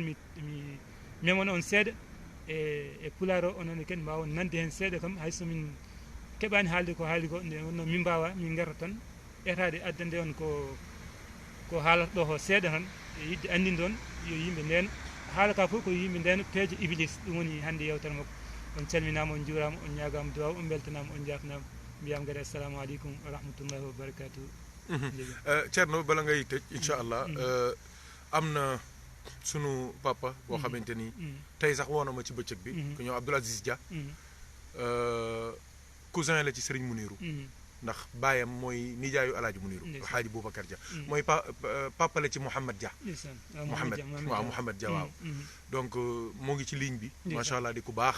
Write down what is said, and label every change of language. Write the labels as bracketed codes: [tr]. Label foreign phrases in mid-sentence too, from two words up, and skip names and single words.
[ff] mi memona on seeɗa e pular o onon ken mbawon nande hen seeɗa kam hayso min keɓani haalde ko haali ko nde wonno min mbawa min garta tan etade addande on ko haalata ɗo ko seeɗa tan e yidde andinde on yo yimɓe ndeno haala ka fof ko yimɓe ndeno peeje iblis ɗum woni hande yewtere makko on calminama on juurama on ñagama duwaw on beltanama on jafnama mbiyam kadi [ar] السلام عليكم ورحمة الله وبركاته [wo] Thierno bala ngay tëj inchallah am na sunu papa boo xamante ni tey sax woona ma ci bëccëg bi ku ñëw Abdoul Aziz Dia cousin la ci Serigne Mounirou ndax baayam mooy nijaayu Alaaji Mounirou Xaaji Boubacar Dia mooy papa la ci Mouhamed Dia Mouhamed Dia waaw donc moo ngi ci ligne bi [ar] ما شاء الله [wo] di ku baax